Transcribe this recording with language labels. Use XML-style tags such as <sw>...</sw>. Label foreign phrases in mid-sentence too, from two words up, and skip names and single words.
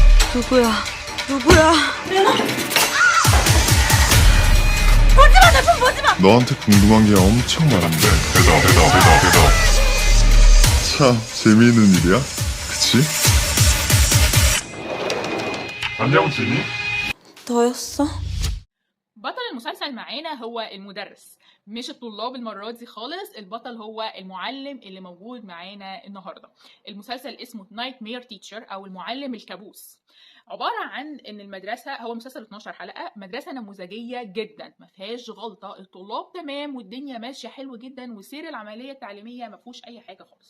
<ko>누구야? 보지마, 내 폰 보지마! 너한테 궁금한 게 엄청 많은데 대답. 참 재미있는 일이야, 그치? 안녕 지니? 너였어?</ko> <ar>بطل المسلسل معانا هو المدرس، مش الطلاب المرة دي خالص. البطل هو المعلم اللي موجود معانا النهاردة. المسلسل اسمه Nightmare Teacher أو المعلم الكابوس. عبارة عن إن المدرسة، هو مسلسل 12 حلقة، مدرسة نموذجية جدا ما فيهاش غلطة، الطلاب تمام والدنيا ماشية حلو جدا وسير العملية التعليمية ما فيهوش أي حاجة خالص.</ar>